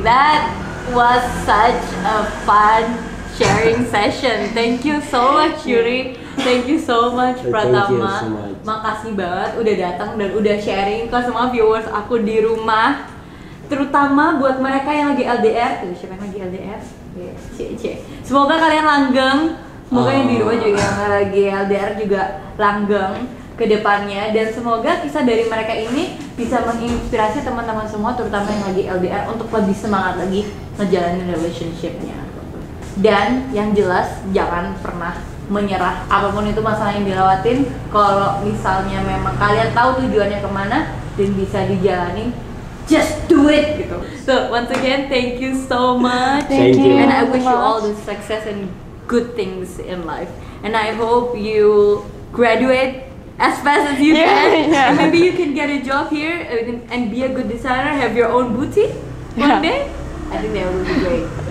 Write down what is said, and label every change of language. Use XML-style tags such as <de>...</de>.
<en>That was such a fun sharing session. Thank you so much Yuri. Thank you so much Thank you Pratama. so much.</en> <id>Makasih banget udah datang dan udah sharing ke semua viewers aku di rumah. Terutama buat mereka yang lagi LDR. Tuh, siapa yang lagi LDR? Cie. Semoga kalian langgeng. Semoga yang di rumah juga yang lagi LDR juga langgeng ke depannya dan semoga kisah dari mereka ini bisa menginspirasi teman-teman semua terutama yang lagi LDR untuk lebih semangat lagi ngejalanin relationship-nya. Dan yang jelas jangan pernah menyerah apapun itu masalah yang dilewatin. Kalau misalnya memang kalian tahu tujuannya kemana dan bisa dijalani,</id> <en>just do it</en> <id>gitu.</id> <en>So once again thank you so much. Thank you. And I wish you all the success and good things in life. And I hope you graduate as fast as you can. Yeah. And maybe you can get a job here and be a good designer, have your own boutique one day. I think that would be great.</en>